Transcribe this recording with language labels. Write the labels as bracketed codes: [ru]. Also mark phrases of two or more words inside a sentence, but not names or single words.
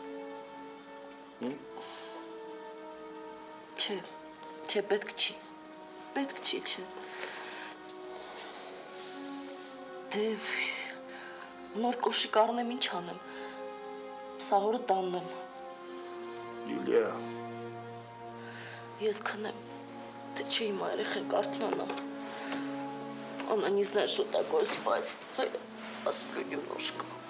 [hy] Չէ, պետք չի։ Պետք չի, չէ։ Դե նոր կոշիկ առնեմ, ինչ անեմ։ Սահորը տաննեմ։ Լիլիա։ Ես քնեմ։ Դե չի հիմա երեխեն կարթնանա։ [ru] Она не знает, что такое спать. Посплю немножко.